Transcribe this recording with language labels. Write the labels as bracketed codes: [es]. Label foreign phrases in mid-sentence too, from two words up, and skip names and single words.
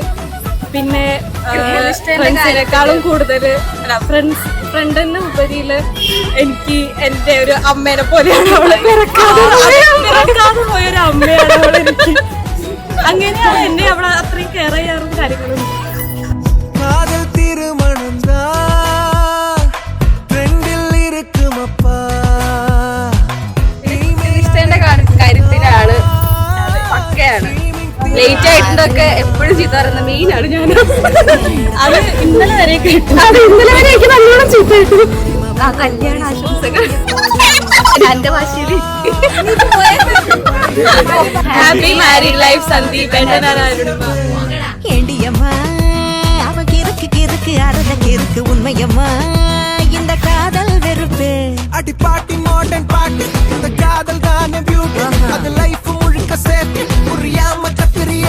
[ml] പിന്നെ ഫ്രണ്ട്സിനേക്കാളും കൂടുതൽ ഫ്രണ്ടിന് ഉപരിയിൽ എനിക്ക് എൻ്റെ ഒരു അമ്മേനെ പോലെയാണ് അവളെ പിറക്കാതെ പോയൊരു അമ്മയാണ് അവളെനിക്ക്. അങ്ങനെയാണ് എന്നെ അവളെ അത്രയും കെയർ ചെയ്യാറും കാര്യങ്ങളും. [ta] காதல் திருமணம் தான் ட்ரெண்டில் இருக்கும் அப்பா. [ml] ഇഷ്ടന്റെ കാര്യത്തിലാണ് പക്കയാണ്. ലേറ്റ് ആയിട്ടൊക്കെ എപ്പോഴും ചീത്ത പറയുന്ന മെയിനാണ് ഞാൻ. അത് ഇന്നലെ വരെ നല്ലോണം ചീത്ത കിട്ടും. ആ കല്യാണ ആശംസകൾ എന്റെ ഭാഷയിൽ [en] happy married life [ml] സന്ദീപ് ഏട്ടനാരോടും. [ta] ஏண்டியம்மா அவ கிறுக்கு கிறுக்கு அறத கிறுக்கு உண்மையம்மா இந்த காதல் வெறுப்பு. அடி பாட்டி மாடர்ன் பாட்டு இந்த காதல் தானே பியூட்டி அது லைஃப் முழுக்க சேர்த்து புரியாம தப்பிரியே.